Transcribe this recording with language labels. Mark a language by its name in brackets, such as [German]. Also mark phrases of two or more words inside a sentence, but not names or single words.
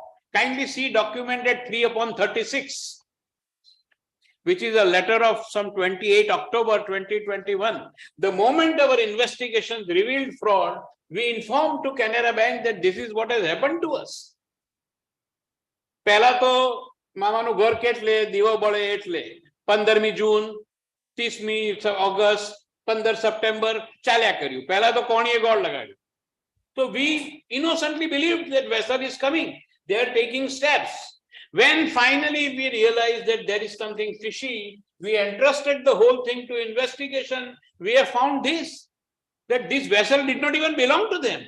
[English] Kindly see document at 3/36, which is a letter of some 28 October 2021. The moment our investigations revealed fraud, we informed to Canara Bank that this is what has happened to us. [Gujarati] પહેલા તો મામાનું ઘર કેટલે દીવો બળે એટલે 15મી જૂન 30મી ઓગસ્ટ 15 સપ્ટેમ્બર ચાલ્યા કર્યું. પહેલા તો કોણીએ ગોળ લગાડ્યું. [English] So we innocently believed that vessel is coming. They are taking steps. When finally we realized that there is something fishy, we entrusted the whole thing to investigation. We have found this, that this vessel did not even belong to them.